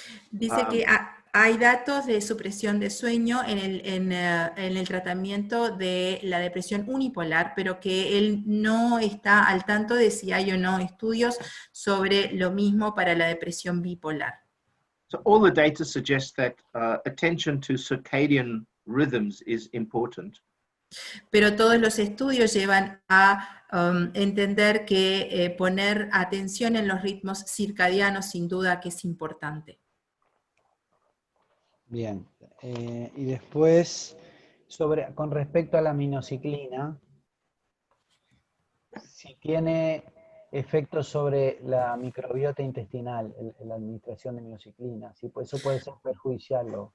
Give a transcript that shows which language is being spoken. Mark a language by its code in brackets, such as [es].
[es] Dice que hay datos de supresión de sueño en el tratamiento de la depresión unipolar, pero que él no está al tanto de si hay o no estudios sobre lo mismo para la depresión bipolar. [en] So all the data suggests that attention to circadian rhythms is important. [es] Pero todos los estudios llevan a entender que poner atención en los ritmos circadianos sin duda que es importante. Bien, y después, con respecto a la minociclina, si tiene efectos sobre la microbiota intestinal, la administración de minociclina, si eso puede ser perjudicial.